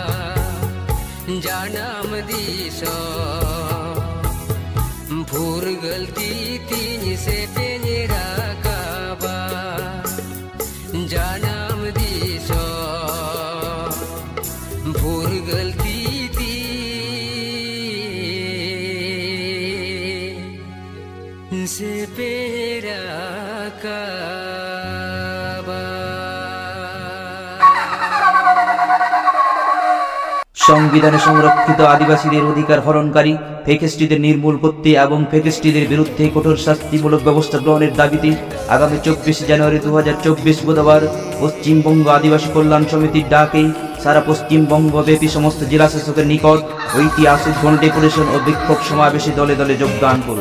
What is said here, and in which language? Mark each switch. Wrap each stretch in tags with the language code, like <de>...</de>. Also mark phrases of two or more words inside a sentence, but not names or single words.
<bn>Janam disho Phur galti tini se teni rakaba Janam disho Phur galti thi se pera kaba সংবিধানে সংরক্ষিত আদিবাসীদের অধিকার হরণকারী ফেকেস্টিদের নির্মূল করতে এবং ফেকেস্টিদের বিরুদ্ধে কঠোর শাস্তিমূলক ব্যবস্থা গ্রহণের দাবিতে আগামী 24 জানুয়ারি 2024 বুধবার পশ্চিমবঙ্গ আদিবাসী কল্যাণ সমিতির ডাকে সারা পশ্চিমবঙ্গ ব্যাপী সমস্ত জেলা শাসকের নিকট ঐতিহাসিক গণডেপুটেশন ও বিক্ষোভ সমাবেশে দলে দলে যোগদান করুন।</bn>